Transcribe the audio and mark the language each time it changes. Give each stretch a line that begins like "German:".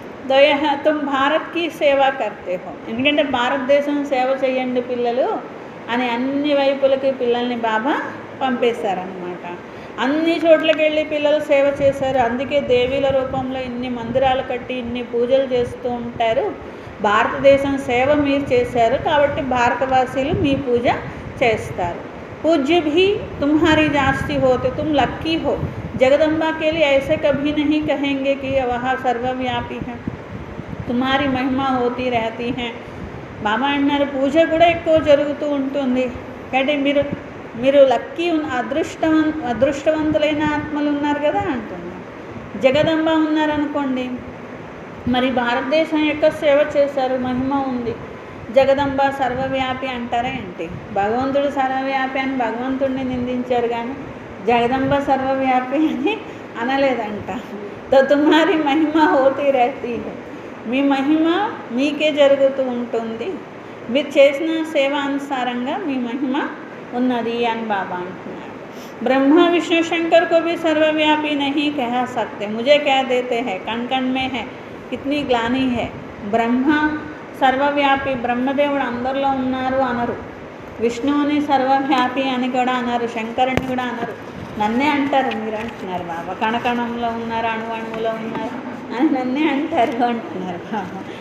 Hindi: దోయహ తుమ్ భారత్కి సేవ కర్తే హో,
Telugu: ఎందుకంటే భారతదేశం సేవ చేయండి పిల్లలు అని అన్ని వైపులకి పిల్లల్ని బాబా పంపేశారనమాట. అన్ని చోట్లకి వెళ్ళి పిల్లలు సేవ చేశారు. అందుకే దేవీల రూపంలో ఇన్ని మందిరాలు కట్టి ఇన్ని పూజలు చేస్తూ ఉంటారు. భారతదేశం సేవ మీరు చేశారు కాబట్టి భారతవాసీలు మీ పూజ చేస్తారు.
Hindi: पूज्य भी तुम्हारी जास्ती होते तुम लक्की हो. जगदम्बा के लिए ऐसे कभी नहीं कहेंगे कि वह सर्वव्यापी है, तुम्हारी महिमा होती रहती है.
Telugu: బాబా అన్నారు పూజ కూడా ఎక్కువ జరుగుతూ ఉంటుంది కాబట్టి మీరు లక్కీ అదృష్టవంతులైన ఆత్మలు ఉన్నారు కదా అంటున్నారు. జగదంబ ఉన్నారనుకోండి, మరి భారతదేశం యొక్క సేవ చేశారు, మహిమ ఉంది. జగదంబ సర్వవ్యాపి అంటారా ఏంటి? భగవంతుడు సర్వవ్యాపి అని భగవంతుడిని నిందించారు కానీ జగదంబ సర్వవ్యాపి అని అనలేదంట.
Hindi: తో తుమ్హారీ మహిమ హోతీ రహతీ హై,
Telugu: మీ మహిమ మీకే జరుగుతూ ఉంటుంది, మీరు చేసిన సేవ అనుసారంగా మీ మహిమ ఉన్నది అని బాబా అంటున్నారు.
Hindi: ब्रह्मा विष्णु शंकर को भी सर्वव्यापी नहीं कह सकते, मुझे कह देते हैं, कण कण में है, कितनी ग्लानि है।
Telugu: ब्रह्మ సర్వవ్యాపి, బ్రహ్మదేవుడు అందరిలో ఉన్నారు అనరు, విష్ణువుని సర్వవ్యాపి అని కూడా అనరు, శంకరుని కూడా అనరు, నన్నే అంటారు. మీరు అంటున్నారు బాబా కణకణంలో ఉన్నారు, అణువులో ఉన్నారు అని నన్నే అంటారు అంటున్నారు బాబా.